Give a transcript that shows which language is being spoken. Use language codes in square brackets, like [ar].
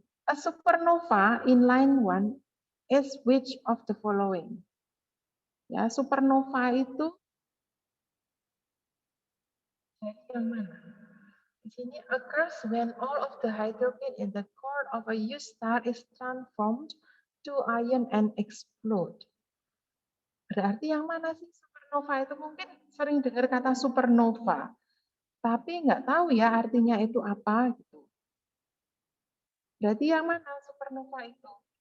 [en] A supernova in line 1 is which of the following? [id] Ya, supernova itu yang mana? Di sini [en] occurs when all of the hydrogen in the core of a huge star is transformed to iron and explode. [id] Berarti yang mana sih supernova itu? Mungkin sering dengar kata supernova, tapi nggak tahu ya artinya itu apa gitu. Berarti yang mana supernova itu?